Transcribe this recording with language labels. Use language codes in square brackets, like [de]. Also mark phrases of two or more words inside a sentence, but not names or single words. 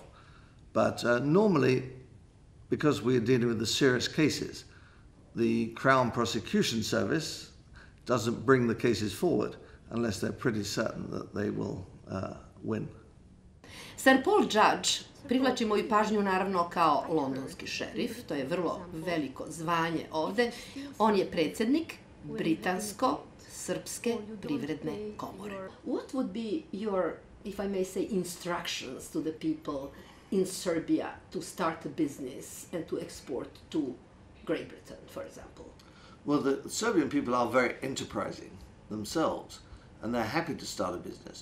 [en] But normally, because we're dealing with the serious cases, the Crown Prosecution Service doesn't bring the cases forward unless they're pretty certain that they will win. [sr] Sir Paul Judge privlači moju pažnju naravno kao londonski šerif, to je vrlo veliko zvanje ovdje. On je predsjednik Britansko-Srpske privredne komore. [en] What would be your, if I may say, instructions to the people in Serbia to start a business and to export to Great Britain, for example? Well, the Serbian people are very enterprising themselves, and they're happy to start a business.